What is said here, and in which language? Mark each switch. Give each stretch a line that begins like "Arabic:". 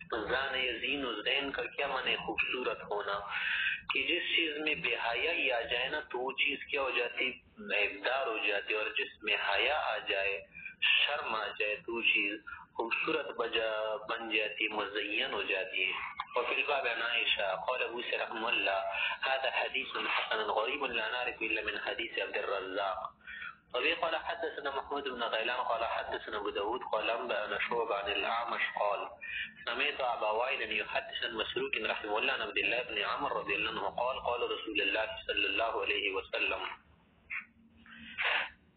Urdu: زان یزین و زین کا کیا معنی؟ خوبصورت ہونا. کہ جس چیز میں بے حیائی آ جائے نا تو وہ چیز کیا ہو جاتی؟ عیبدار ہو جاتی. اور جس میں حیا آ جائے، شرم آ جائے، تو وہ چیز خوبصورت بن جاتی، مزین ہو جاتی ہے.
Arabic: وفي الباب عن عائشة قال ابو سعيد رحمه الله هذا حديث حسن غريب لا نعرف الا من حديث عبد الرزاق. وبه قال حدثنا محمود بن غيلان قال حدثنا ابو داود قال انبأنا شعبة عن الاعمش قال سمعت ابا وائل يحدث عن مسروق رحمه الله عن عبد الله بن عمر رضي الله عنه قال قال رسول الله صلى الله عليه وسلم،